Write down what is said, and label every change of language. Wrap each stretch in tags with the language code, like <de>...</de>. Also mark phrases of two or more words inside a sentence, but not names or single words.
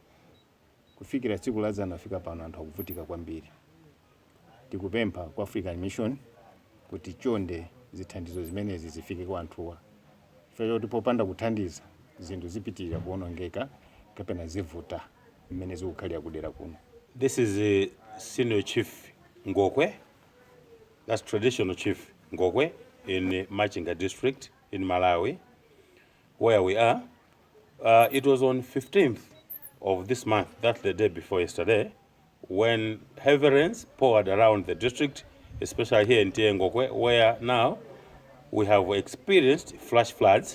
<ny>Kufikira tsiku la zana afika pano anthu akuvutika kwambiri. Tikupempha kwa African Mission kuti chonde zithandizo zimenezi zifike kwa anthuwa. Fero tipopanda kuthandiza zinthu zipitirira kuonongeka kapena zivuta mmene zikukhalira kudera kuno.</ny> <en>This is a senior chief Ngokwe. That's traditional chief Ngokwe in Machinga district in Malawi, where we are. It was on 15th of this month, that's the day before yesterday, when heavy rains poured around the district, especially here in Ngokwe, where now we have experienced flash floods.</en>